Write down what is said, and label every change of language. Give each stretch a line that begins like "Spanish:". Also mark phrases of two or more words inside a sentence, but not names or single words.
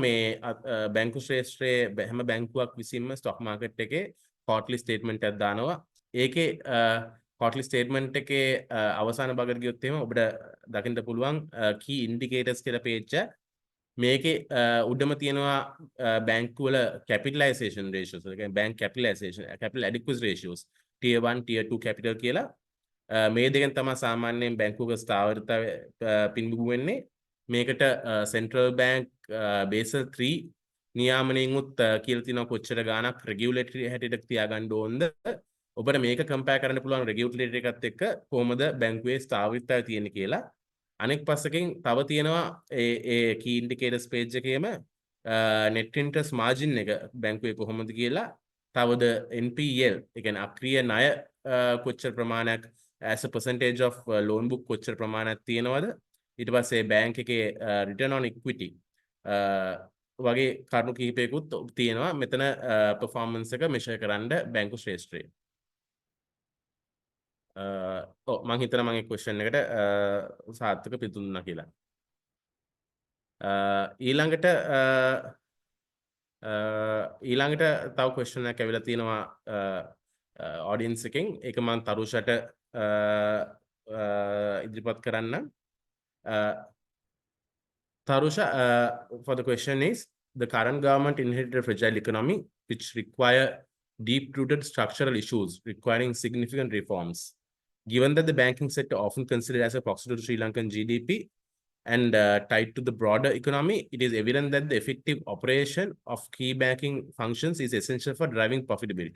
Sinhala: මේ බැංකු ශ්‍රේෂ්ඨයේ හැම බැංකුවක් විසින්ම
English: stock market
Sinhala: එකේ
English: quarterly statement
Sinhala: එකක් දානවා. ඒකේ
English: quarterly statement
Sinhala: එකේ අවසාන භාගයට ගියොත් එහෙම ඔබට දකින්න පුළුවන්
English: key indicators
Sinhala: කියලා page එක. මේකේ උඩම තියෙනවා බැංකු වල
English: capitalization ratios.
Sinhala: ඒ කියන්නේ
English: bank capitalization, capital adequacy ratios, tier 1, tier 2 capital
Sinhala: කියලා. මේ දෙකෙන් තමයි සාමාන්‍යයෙන් බැංකුවක ස්ථාවරතාවය පින්බිඹු වෙන්නේ. මේකට
English: central bank Basel 3
Sinhala: නියාමනයෙන් උත් කියලා තියෙනවා කොච්චර ගාණක් regulatory හැටියට තියාගන්න ඕනද. ඔබට මේක කම්පෙයාර් කරන්න පුළුවන් regulatory එකත් එක්ක කොහොමද බැංකුවේ ස්ථාවරතාවය තියෙන්නේ කියලා. අනෙක් පස්සකින් තව තියෙනවා ඒ
English: key indicators
Sinhala: page එකේම
English: net interest margin
Sinhala: එක බැංකුවේ කොහොමද කියලා. තවද NPL ඒ කියන්නේ අක්‍රීය ණය කොච්චර ප්‍රමාණයක්
English: as a percentage of loan book
Sinhala: කොච්චර ප්‍රමාණයක් තියෙනවද. ඊට පස්සේ බැංක් එකේ
English: return on equity
Sinhala: වගේ කරුණු කිහිපයකුත් තියෙනවා. මෙතන performance එක measure කරන්න බැංකු ශ්‍රේෂ්ඨයේ. මම හිතනවා මගේ question එකට සාර්ථක පිළිතුරු දුන්නා කියලා. ඊළඟට තව question එකක් ඇවිල්ලා තියෙනවා audience එකෙන්. ඒක මම තරුෂට ඉදිරිපත් කරන්නම්.
English: Tharusha, for the question is, the current government inherited a fragile economy which require deep-rooted structural issues requiring significant reforms. Given that the banking sector often considered as a proxy to Sri Lankan GDP and tied to the broader economy, it is evident that the effective operation of key banking functions is essential for driving profitability.